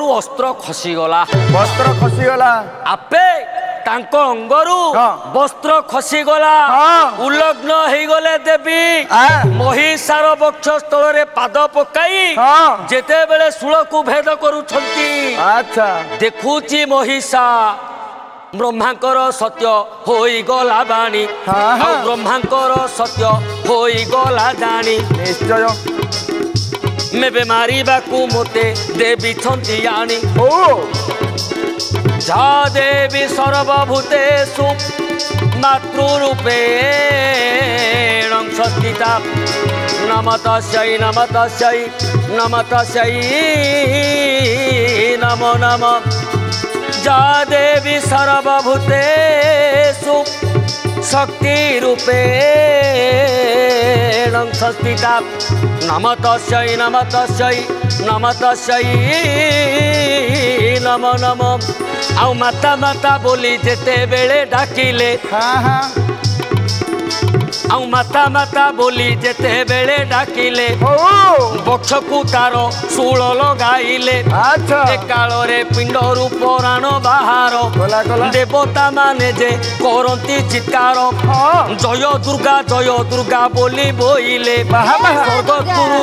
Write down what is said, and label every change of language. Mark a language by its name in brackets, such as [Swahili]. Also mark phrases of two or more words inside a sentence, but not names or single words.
[Odia] ଅସ୍ତ୍ର ଖସିଗଲା ଆପେ ତାଙ୍କ ଅଙ୍ଗରୁ ବସ୍ତ୍ର ଖସିଗଲା ଉଲଗ୍ନ ହେଇଗଲେ ଦେବୀ ମହିଷାର ବକ୍ଷ ସ୍ଥଳରେ ପାଦ ପକାଇ ଯେତେବେଳେ ଶୂଳକୁ ଭେଦ କରୁଛନ୍ତି ଦେଖୁଛି ମହିଷା ବ୍ରହ୍ମାଙ୍କର ସତ୍ୟ ହୋଇଗଲା ବାଣୀ ଆଉ ବ୍ରହ୍ମାଙ୍କର ସତ୍ୟ ହୋଇଗଲା ଜାଣି ନିଶ୍ଚୟ ମେବେ ମାରିବାକୁ ମୋତେ ଦେବିଛନ୍ତି ଆଣି [Sanskrit] जा देवी सर्वभूतेषु मातृरूपेण संस्थिता नमतस्यै नमतस्यै नमतस्यै नमो नमः जा देवी सर्वभूतेषु शक्तिरूपेण संस्थिता नमतस्यै नमतस्यै नमतस्यै नमो नमः [Odia] ଆଉ ମାତା ମାତା ବୋଲି ଯେତେ ବେଳେ ଡାକିଲେ ଆଉ ମାତା ମାତା ବୋଲି ଯେତେ ବେଳେ ଡାକିଲେ ବକ୍ଷକୁ ତାର ଶୂଳ ଲଗାଇଲେ କାଳରେ ପିଣ୍ଡରୁ ପରାଣ ବାହାର ଦେବତା ମାନେ ଯେ କରନ୍ତି ଚିତ୍କାର ଜୟ ଦୁର୍ଗା ବୋଲି ବୋଇଲେ ସ୍ୱର୍ଗପୁରୁ